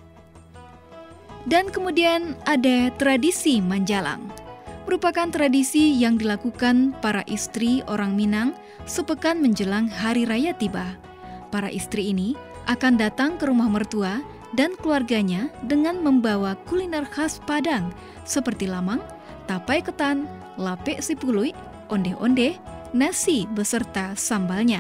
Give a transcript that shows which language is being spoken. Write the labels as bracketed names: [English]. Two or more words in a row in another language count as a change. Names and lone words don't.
[Indonesian] Dan kemudian ada tradisi Manjalang. Merupakan tradisi yang dilakukan para istri orang Minang sepekan menjelang Hari Raya tiba. Para istri ini akan datang ke rumah mertua dan keluarganya dengan membawa kuliner khas Padang seperti lamang, tapai ketan, lapek sipului, onde-onde, nasi beserta sambalnya.